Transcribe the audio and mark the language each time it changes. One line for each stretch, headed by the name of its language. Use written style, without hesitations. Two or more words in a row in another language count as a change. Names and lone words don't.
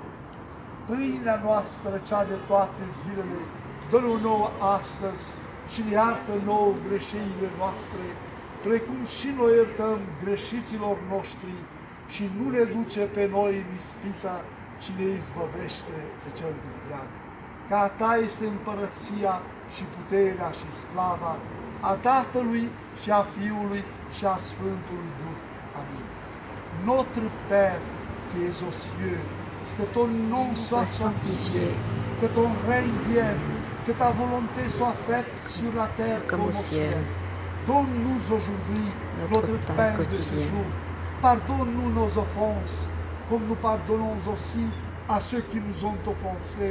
Romanian: Pâinea noastră, cea de toate zilele, dă-ne nouă astăzi și ne iartă nouă greșelile noastre, precum și noi iertăm greșiților noștri, și nu ne duce pe noi în ispită, ci ne izbăvește de cel viclean. Că a Ta este împărăția și puterea și slava a Tatălui și a Fiului și a Sfântului Duh. Amin.
French: Notre Père qui es aux cieux, que ton nom soit sanctifié, que ton règne vienne, que ta volonté soit faite sur la terre comme au ciel. Donne-nous aujourd'hui notre pain quotidien. De ce jour. Pardonne-nous nos offenses, comme nous pardonnons aussi à ceux qui nous ont offensés.